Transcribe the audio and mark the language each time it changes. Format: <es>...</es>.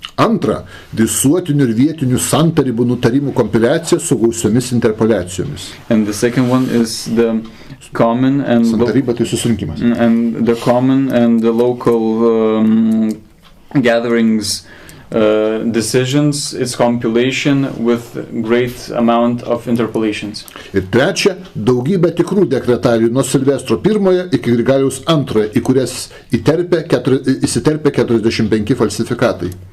<lt>Antra, visuotinių ir vietinių santarybų nutarimų kompiliacija su gausiomis interpolacijomis.</lt> <en>And the second one is the common and</en> <lt>santaryba tai susirinkimas.</lt> <en>And the common and the local gatherings decisions, its compilation with great amount of interpolations.</en> <lt>Ir trečia, daugybė tikrų dekretalijų nuo Silvestro I iki Grigaliaus II, į kurias įsiterpė 45 falsifikatai.</lt>